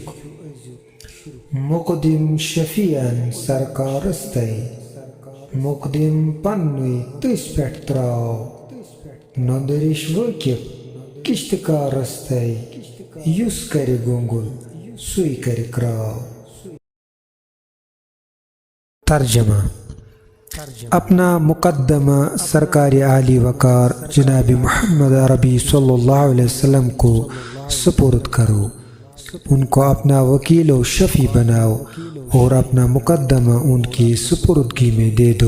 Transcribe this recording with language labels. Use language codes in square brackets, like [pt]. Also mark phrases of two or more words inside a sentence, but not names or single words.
[ks] मुकदिम शफियन सरकारस तय मुकदिम पन्नुई तस पेठ त्राव। नंदरिश वकिफ किश्तकारस तय युस कर गोंगुल सुई कर क्राव। [ur] ترجمہ. اپنا مقدمہ سرکار عالی وقار جناب محمد عربی [ar] صلی اللہ علیہ وسلم [ur] کو سپرد کرو. ان کو اپنا وکیل اور شفیع بناؤ اور اپنا مقدمہ ان کی سپردگی میں دے دو.